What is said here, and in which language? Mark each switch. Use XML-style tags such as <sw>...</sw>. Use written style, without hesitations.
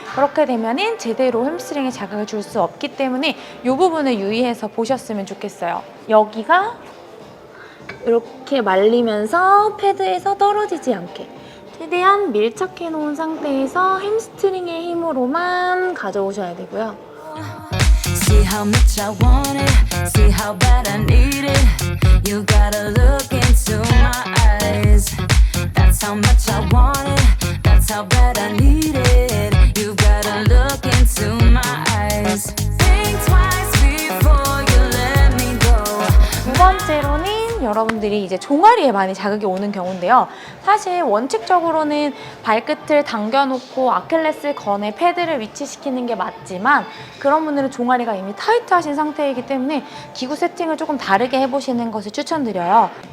<ko>그렇게 되면은 제대로 햄스트링에 자극을 줄 수 없기 때문에 이 부분을 유의해서 보셨으면 좋겠어요. 여기가 이렇게 말리면서 패드에서 떨어지지 않게 최대한 밀착해 놓은 상태에서 햄스트링의 힘으로만 가져오셔야 되고요.</ko> <en>See how much I want it, see how bad I need it. You gotta look into my eyes. That's how much I want it, that's how bad I need it. You gotta look into my eyes. Think twice before you let me go.</en> <ko>두 번째로는 여러분들이 이제 종아리에 많이 자극이 오는 경우인데요. 사실 원칙적으로는 발끝을 당겨놓고 아킬레스건에 패드를 위치시키는 게 맞지만 그런 분들은 종아리가 이미 타이트하신 상태이기 때문에 기구 세팅을 조금 다르게 해보시는 것을 추천드려요.</ko>